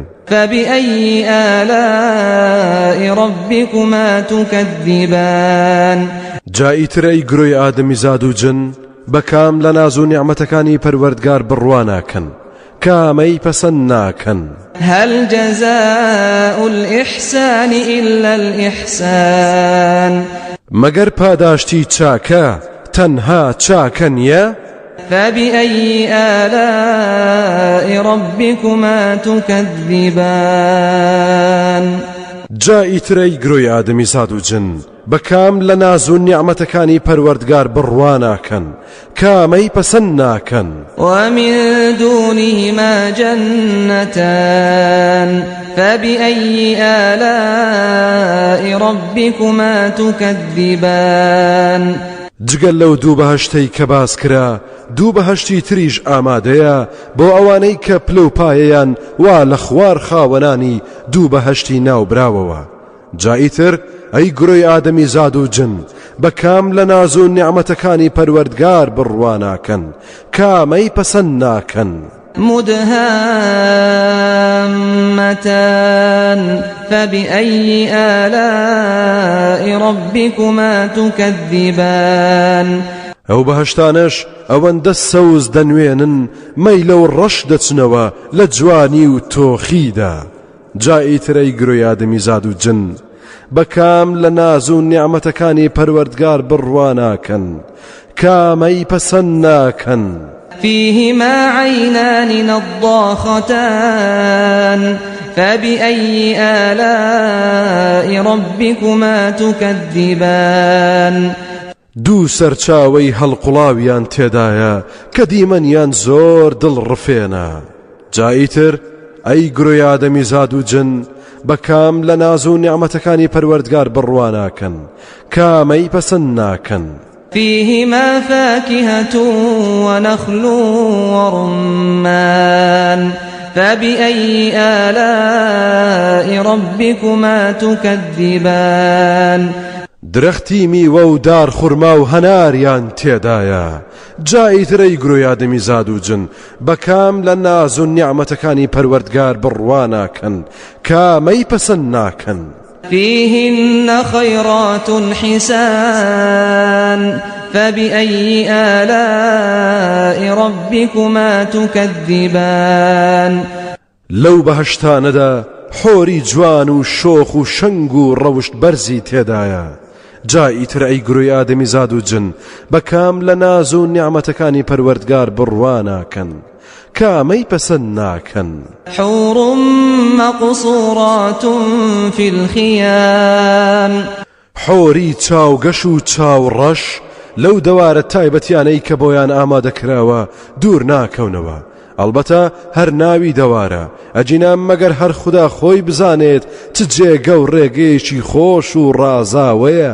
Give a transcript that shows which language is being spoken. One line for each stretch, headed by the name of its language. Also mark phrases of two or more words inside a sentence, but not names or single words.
Arabic: فبأي آلاء ربكما تكذبان
Central Kurdish: جای ترەی گرۆی ئادەمی زاد و جن بەکام لە ناز و نیعمەتەکانی پەروەردگار بڕواناکەن کامەی پەسەند ناکەن.
Arabic: هل جزاء الإحسان إلا الإحسان
Central Kurdish: مەگەر پاداشتی چاکە تەنها چاکە نییە؟
Arabic: فبأي آلاء ربكما تكذبان
Central Kurdish: جای ترەی گرۆی ئادەمی زاد و جن بەکام لە ناز و نیعمەتەکانی پەروەردگار بڕواناکەن کامەی پەسەند ناکەن.
Arabic: ومن دونهما جنتان فبأي آلاء ربكما تكذبان
Central Kurdish: جگەل لەو دوو بەهەشتەی کە باس کرا دوو بەهەشتی تریش ئامادەیە بۆ ئەوانەی کە پلە و پایەیان وا لە خوار خاوەنانی دوو بەهەشتی ناوبراوەوە. جاییتر ئەی گرۆی ئادەمی زاد و جن بەکام لە ناز و نیعمەتەکانی پەروەردگار بڕواناکەن کامەی پەسەند ناکەن.
Arabic: مدهامتان فبأي آلاء ربكما تكذبان
Central Kurdish: ئەو بەهەشتانەش ئەوەندە سەوز دەنوێنن مەیلە و ڕەش دەچنەوە لە جوانی و تۆخیدا. جای ترەی گرۆی ئادەمی زاد و جن بەکام لە ناز و نیعمەتەکانی پەروەردگار بڕواناکەن کامەی پەسەند ناکەن.
Arabic: فيهما عينان نضاختان فبأي آلاء ربكما تكذبان
Central Kurdish: دوو سەرچاوەی هەڵقوڵاویان تێدایە کە دیمەنیان زۆر دڵڕفێنە. جاییتر ئەی گرۆی ئادەمی زاد و جن بەکام لە ناز و نیعمەتەکانی پەروەردگار بڕواناکەن کامەی پەسەند ناکەن.
Arabic: فيهما فاكهة ونخل ورمان فبأي آلاء ربكما تكذبان
Central Kurdish: درەختی میوە و دار خورما و هەناریان تێدایە. جای ترەی گرۆی ئادەمی زاد و جن بەکام لە ناز و نیعمەتەکانی پەروەردگار بڕواناکەن کامەی پەسەند ناکەن.
Arabic: فيهن خيرات حسان فبأي آلاء ربكما تكذبان
Central Kurdish: لەو بەهەشتانەدا حۆری جوان و شۆخ و شەنگ و ڕەوشت بەرزی تێدایە. جای تر ئەی گرۆی ئادەمی زاد و جن بەکام لە ناز و نیعمەتەکانی پەروەردگار بڕواناکەن کامەی پەسەند ناکەن.
Arabic: حور مقصورات في الخيام
Central Kurdish: حۆری چاوگەش و چاوڕەش لەو دەوارە تایبەتیانەی کە بۆیان ئامادەکراوە دوور ناکەونەوە. ئەلبەتە هەر ناوی دەوارە ئەجینام مەگەر هەر خوددا خۆی بزانێت چ جێگە و ڕێگەیەکی خۆش و ڕازاوەیە.